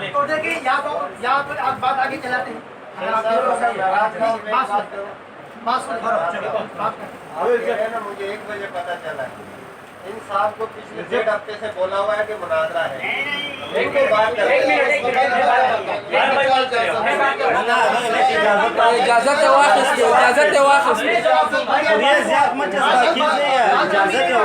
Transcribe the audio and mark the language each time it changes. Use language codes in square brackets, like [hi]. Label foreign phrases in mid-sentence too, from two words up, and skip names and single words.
[ur] تو دیکھیے یا تو آپ بات آگے چلاتے ہیں. اگر آپ بات سن مجھے 1 بجے پتا چلا ہے ان صاحب کو پچھلے 1.5 ہفتے سے بولا ہوا ہے کہ مناظرہ ہے. ایک منٹ [ps] اجازت واخیستې اجازت یې واخیستې زیات مچ اجازت